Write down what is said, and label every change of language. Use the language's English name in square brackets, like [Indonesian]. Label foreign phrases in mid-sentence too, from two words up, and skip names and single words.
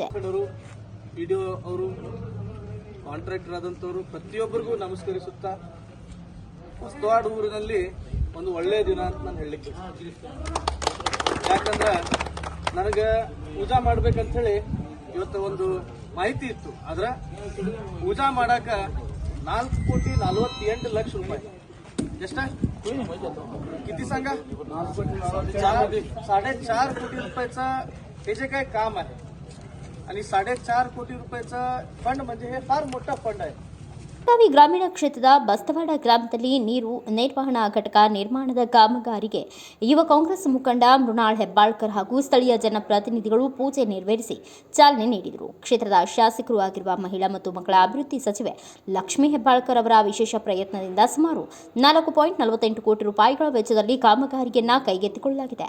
[Kannada] ವಿಡಿಯೋ ಅವರು ಕಾಂಟ್ರಾಕ್ಟರ್ ಆದಂತವರು ಪ್ರತಿಯೊಬ್ಬರಿಗೂ ನಮಸ್ಕರಿಸುತ್ತಾ ಬಸ್ತವಾಡ ಊರಿನಲ್ಲಿ ಒಂದು ಒಳ್ಳೆಯ ದಿನ ಅಂತ ನಾನು ಹೇಳಲಿಕ್ಕೆ ಯಾಕಂದ್ರೆ ನನಗೆ ಪೂಜಾ ಮಾಡ್ಬೇಕಂತ ಹೇಳಿ ಇವತ್ತು ಒಂದು ಮಾಹಿತಿ ಇತ್ತು. ಆದ್ರೆ ಪೂಜಾ ಮಾಡಾಕ [Marathi] 4,48,00,000 रुपये जस्ट किती सांगा 4.5 कोटी रुपयाचा हे जे काही काम आहे आणि 4.5 कोटी रुपयाचा फंड म्हणजे हे फार मोठा फंड आहे. [Kannada] ಬೆಳಗಾವಿ ಗ್ರಾಮೀಣ ಕ್ಷೇತ್ರದ ಬಸ್ತವಾಡ ಗ್ರಾಮದಲ್ಲಿ ನೀರು ನಿರ್ವಹಣಾ ಘಟಕ ನಿರ್ಮಾಣದ ಕಾಮಗಾರಿಗೆ ಯುವ ಕಾಂಗ್ರೆಸ್ ಮುಖಂಡ ಮೃಣಾಲ್ ಹೆಬ್ಬಾಳ್ಕರ್ ಹಾಗೂ ಸ್ಥಳೀಯ ಜನಪ್ರತಿನಿಧಿಗಳು ಪೂಜೆ ನೆರವೇರಿಸಿ ಚಾಲನೆ ನೀಡಿದರು. ಕ್ಷೇತ್ರದ ಶಾಸಕರು ಆಗಿರುವ ಮಹಿಳಾ ಮತ್ತು ಮಕ್ಕಳ ಅಭಿವೃದ್ಧಿ ಸಚಿವೆ ಲಕ್ಷ್ಮೀ ಹೆಬ್ಬಾಳ್ಕರ್ ಅವರ ವಿಶೇಷ ಪ್ರಯತ್ನದಿಂದ ಸುಮಾರು 4.48 ಕೋಟಿ ರೂಪಾಯಿಗಳ ವೆಚ್ಚದಲ್ಲಿ ಕಾಮಗಾರಿಯನ್ನು ಕೈಗೆತ್ತಿಕೊಳ್ಳಲಾಗಿದೆ.